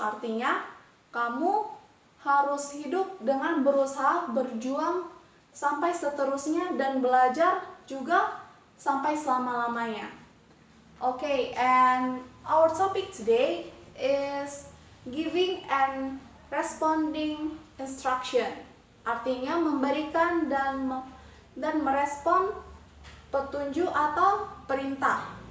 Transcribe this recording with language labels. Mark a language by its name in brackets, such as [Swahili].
[Indonesian] Artinya kamu harus hidup dengan berusaha, berjuang sampai seterusnya, dan belajar juga sampai selama-lamanya. [English] Okay, and our topic today is giving and responding instruction. [Indonesian] Artinya memberikan dan merespon petunjuk atau perintah.